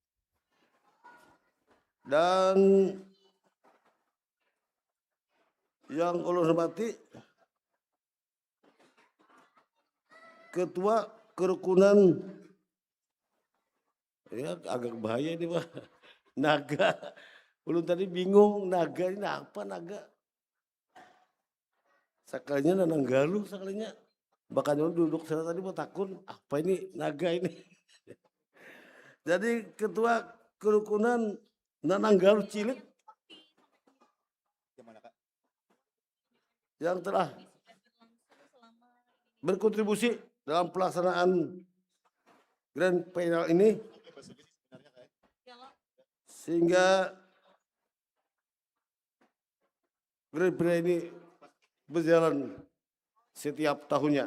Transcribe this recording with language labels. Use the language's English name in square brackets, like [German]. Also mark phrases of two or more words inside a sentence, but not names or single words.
[Indonesian] Dan yang Allah hormati Ketua Kerukunan, ya agak bahaya ini Pak, naga. Belum tadi bingung naga ini apa naga. Sekalinya nanang galuh sekalinya. Bahkan duduk sana tadi mau takun apa ini naga ini. Jadi Ketua Kerukunan Nanang Galuh Cilik yang telah berkontribusi dalam pelaksanaan [English] Grand Final [Indonesian] ini sehingga [English] Grand Final [Indonesian] ini berjalan setiap tahunnya.